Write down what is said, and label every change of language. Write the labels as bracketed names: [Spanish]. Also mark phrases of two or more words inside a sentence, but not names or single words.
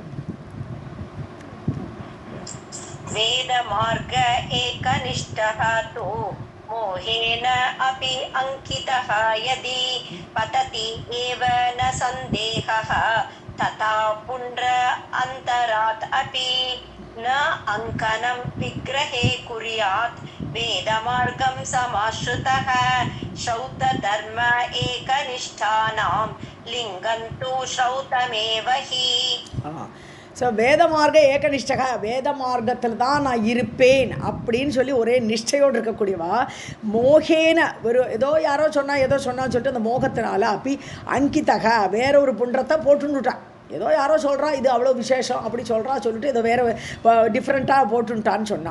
[Sanskrit] वेदमार्ग एकनिष्ठः तु मोहेन अपि अंकितः यदि पतति एव न सन्देहः तथा पुण्ड्र अन्तरात् अपि न अंकनं विग्रहे कुर्यात् वेदमार्गं समाश्रितः श्रौतधर्म एकनिष्ठानां लिङ्गं तु श्रौतमेव हि. [Tamil] ஸோ [Sanskrit] वेद मार्ग एकनिष्ठः, [Tamil] வேத மார்க்கத்தில் தான் நான் இருப்பேன் அப்படின்னு சொல்லி ஒரே நிஷ்டையோடு இருக்கக்கூடியவா மோகேன ஏதோ யாரோ சொன்னான்னு சொல்லிட்டு அந்த மோகத்தினால அப்படி அங்கிதக வேற ஒரு புன்றத்தை போட்டுன்னுட்டான். ஏதோ யாரோ சொல்கிறா இது அவ்வளோ விசேஷம் அப்படி சொல்லிட்டு ஏதோ வேறு டிஃப்ரெண்ட்டாக போட்டுன்ட்டான்னு சொன்னான்.